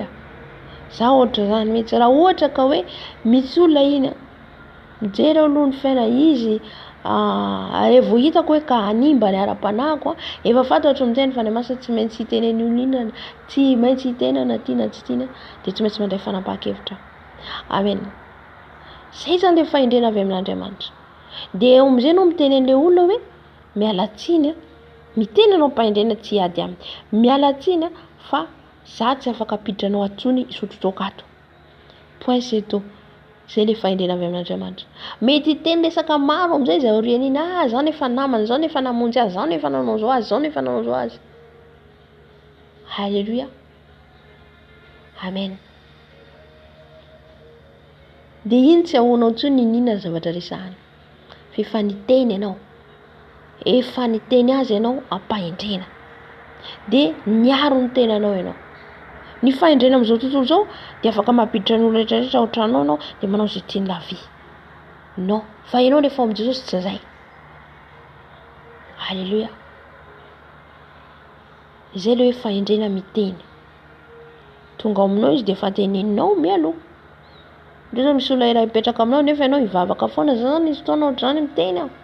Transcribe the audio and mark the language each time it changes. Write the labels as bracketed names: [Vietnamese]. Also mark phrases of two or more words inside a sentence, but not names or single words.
[Malagasy] Za ohatra zany mihitsy, raha ohatra ka hoe misy olona iny mijery aloha ny fiaina izy rehevo hitako hoe ka hanimba ny ara-panahiko, efa fantatro miteny fanahy masina tsy maintsy hiteneny olona, tsy maintsy hitenana tiana tsy tiana, dia tsy maintsy mandray fanapahan-kevitra. Amen. Zay zany ilay fahendrena avy amin'Andriamanitra. Dia eo amin'izay ianao miteny an'ilay olona hoe miala tsiny, miteny anao fahendrena tsy hiady aminy, miala tsiny fa za tsy afaka apiditra anao atsony hisotro toaka ato. [French] Point c'est tout. [Malagasy] Zay ilay fahendrena avy amin'Andriamanitra. Mety hiteny resaka maro amin'izay izay aoriana iny, zao nefa namana, zao nefa namonjy azy, zao nefa nanao zao azy, zao nefa nanao zao azy. Halleluia. Amen. Dia iny tsy ahoanao intsony ninona zavatra resahana, fa efa niteny ianao, efa niteny azy ianao ampahendrena, dia niaro ny tenanao ianao. Ny fahendrena amin'izao tontolo izao dia afaka mampiditra ny olona rehetrarehetra ao an-tranonao ianao dia manao izay tiany [French] la vie. [Malagasy] Non, fa ianao rehefa amin'ny Jesosy tsy zay. Halleluia. Izay ilay hoe fahendrena miteny. Tonga aminao izy dia efa teneninao mialoha. Indrindra misy olona iray mipetraka aminao nefa ianao hivavaka foana, zany nisy fotoana ohatr'izany miteny aho.